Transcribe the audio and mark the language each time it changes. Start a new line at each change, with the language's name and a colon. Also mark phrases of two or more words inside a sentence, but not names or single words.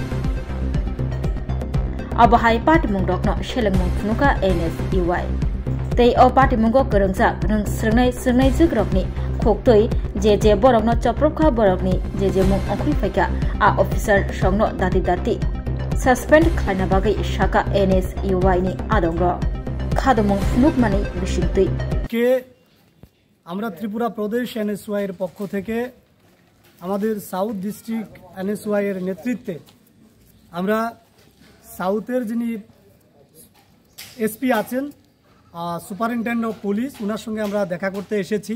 Kok Borok: अबहाय पाटिमुंग रगनो शेलेंमुं फुनुका NSUI तै अ पाटिमुंगो गोरोंजाक रंस्रंनाय स्रंनाय जग्रकनि खोक्तै जे बरकनो चप्रखा बरकनि जे मुं अंख्रिफायका आ अफिसार संनो दाति दाति सस्पेंड खालायना बागै शाखा NSUI नि आदंग खादमुं फुनुकमानि बिसिंतै
Bangla: के আমরা ত্রিপুরা প্রদেশ NSUI এর পক্ষ থেকে আমাদের সাউথ ডিস্ট্রিক্ট NSUI এর নেতৃত্বে আমরা সাউথের যিনি এসপি আছেন
English: Superintendent of Police
Bangla: ওনার সঙ্গে আমরা দেখা করতে এসেছি।